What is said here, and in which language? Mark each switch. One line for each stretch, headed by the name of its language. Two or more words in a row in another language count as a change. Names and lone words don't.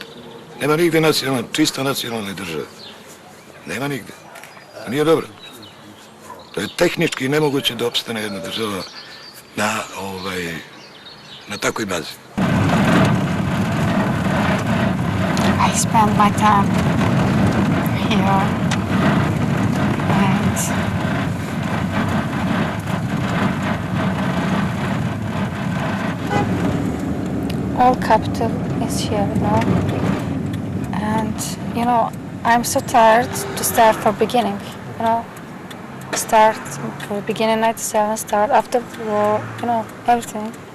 Serbian: Nema nigde čisto nacionalne države. Nema nigde. Nije dobro. To je tehnički nemoguće da opstane jedna država na takvoj bazi.
English: I spend my time here and all capital is here, and I'm so tired to start from beginning, start for beginning 97, start after the war, everything